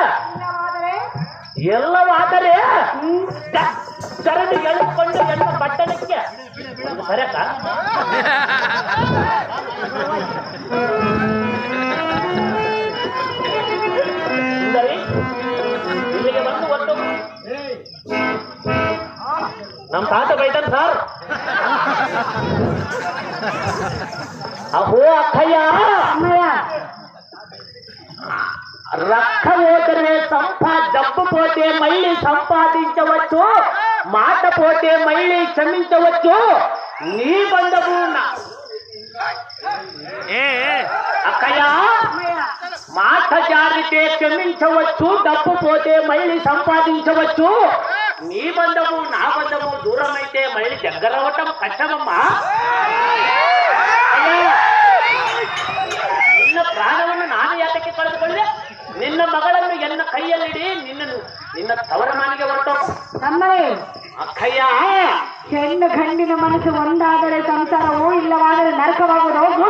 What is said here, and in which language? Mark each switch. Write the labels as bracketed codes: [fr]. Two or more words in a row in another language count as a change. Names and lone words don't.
[kn] ಎಲ್ಲವಾದರೆ ಚರಣಿ ಎಳೆದುಕೊಂಡು ಎನ್ನ ಪಟ್ಟಣಕ್ಕೆ ಸರಕ ಸುಂದರಿ ಇಲ್ಲಿಗೆ ಬಂದು ಒಟ್ಟು ನಮ್ಮ ತಾತ ಬೈತಾನೆ ಸರ್. ಅಹೋ ಅಕ್ಕಯ್ಯ, [te] రక్క పోతేనే డబ్బు పోతే మళ్ళీ సంపాదించవచ్చు, మాట పోతే మళ్ళీ క్షమించవచ్చు. నీ బంధము అక్కయ్య, మాట జారితే క్షమించవచ్చు, డబ్బు పోతే మళ్ళీ సంపాదించవచ్చు. నీ బంధము నా బంధము దూరమైతే మళ్ళీ దగ్గరవటం కష్టమమ్మా. [kn] ನಿನ್ನ ಪ್ರಾಣವನ್ನು ನಾನು ಯಾತಕ್ಕೆ ಕಳೆದುಕೊಳ್ಳೆ? ನಿನ್ನ ಮಗಳನ್ನು ಎನ್ನ ಕೈಯಲ್ಲಿಡಿ, ನಿನ್ನ ತವರ ಮನೆಗೆ ಹೊರಟು. ಅಕ್ಕಯ್ಯ, ಹೆಣ್ಣು ಗಂಡಿನ ಮನಸ್ಸು ಒಂದಾದರೆ ಸಂಸಾರವೂ, ಇಲ್ಲವಾದರೆ ನರಕವಾಗುವುದು.